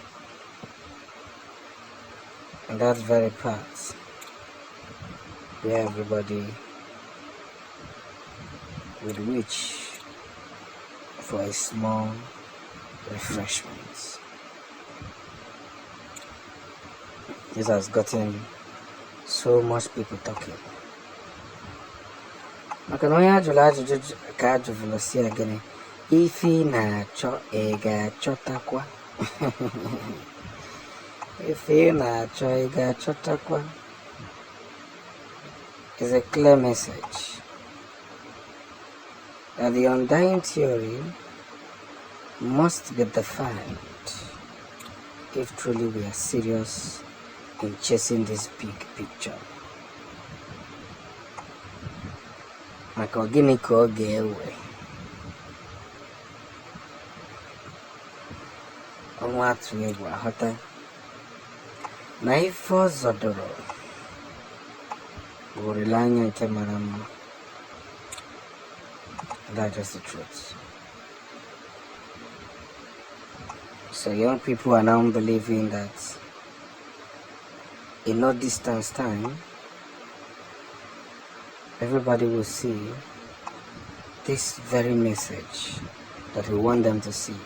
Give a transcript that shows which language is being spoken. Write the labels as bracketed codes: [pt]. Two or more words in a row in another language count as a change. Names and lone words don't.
[en] in that very path where everybody would reach for a small refreshment. This has gotten so much people talking. [ig] Maka na onye ajụrụ ajụjụ ka ajụvụrụ si ya gịnị ife ị na-achọ ị ga-achọtakwa ife ị na-achọ ị ga-achọtakwa [en] is a clear message that the undying theory must be defined if truly we are serious in chasing this big picture. [ig] Maka gịnị ka ọ ga-ewe ọnwa atụ egwu aghọta na ife ọzọ dọrọ bụ olileanya nke mara mma. [en] That's just the truth. So young people are now believing that in no distance time everybody will see this very message that we want them to see.